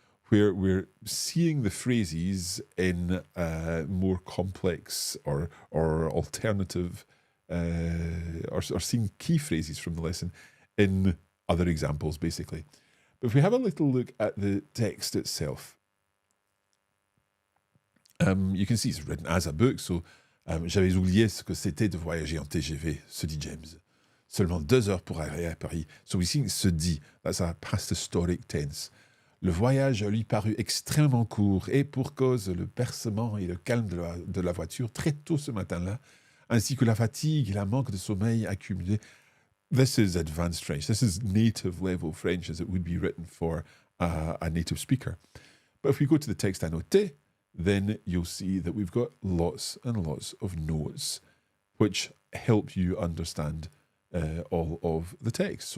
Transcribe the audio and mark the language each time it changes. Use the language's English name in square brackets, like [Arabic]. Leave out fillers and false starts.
[English] where we're seeing the phrases in more complex or alternative, or seeing key phrases from the lesson in other examples, basically. But if we have a little look at the text itself, you can see it's written as a book. [French] So, j'avais oublié ce que c'était de voyager en TGV, se dit James. Seulement 2 heures pour arriver à Paris. [English] So we see se dit, that's a past historic tense. [French] Le voyage lui parut extrêmement court, et pour cause le bercement et le calme de la voiture très tôt ce matin-là, ainsi que la fatigue et la manque de sommeil accumulés. [English] This is advanced French. This is native level French as it would be written for a native speaker. But if we go to the text annoté, then you'll see that we've got lots and lots of notes which help you understand all of the text.